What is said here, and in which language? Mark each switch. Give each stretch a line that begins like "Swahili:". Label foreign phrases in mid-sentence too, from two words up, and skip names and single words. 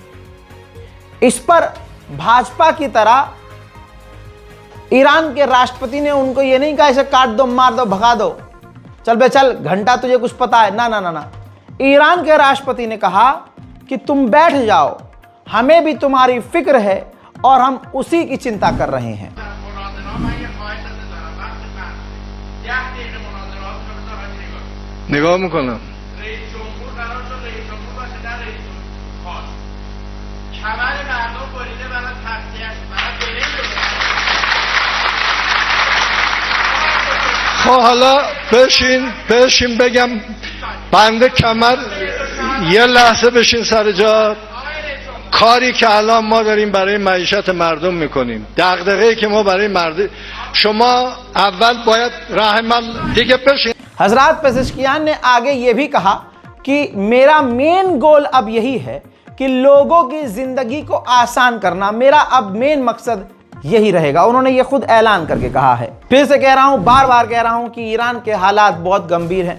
Hindi: इस पर भाजपा की तरह ईरान के राष्ट्रपति ने उनको ये नहीं कहा इसे काट दो, मार दो, भगा दो, चल बे चल, घंटा तुझे कुछ पता है, ना ना ना ना। ईरान के राष्ट्रपति ने कहा कि तुम बैठ जाओ, हमें भी तुम्हारी फिक्र है और हम उसी की चिंता कर रहे हैं।
Persian: نگاه میکنم رئیس جمهور قرار شد رئیس جمهور باشه نه رئیس جمهور خاص کمر مردم بریده برای تغذیه‌اش برای برنج خب حالا بشین بگم بنده کمر یه لحظه بشین سر جا. کاری که الان ما داریم برای معیشت مردم میکنیم، دغدغه‌ای که ما برای مردم، شما اول باید رحم الله دیگه بشین.
Hindi: हजरत पेजेश्कियान ने आगे ये भी कहा कि मेरा
English: main goal
Hindi: अब यही है कि लोगों की जिंदगी को आसान करना, मेरा अब मेन मकसद यही रहेगा। उन्होंने ये खुद ऐलान करके कहा है। फिर से कह रहा हूं, बार बार कह रहा हूं कि ईरान के हालात बहुत गंभीर हैं।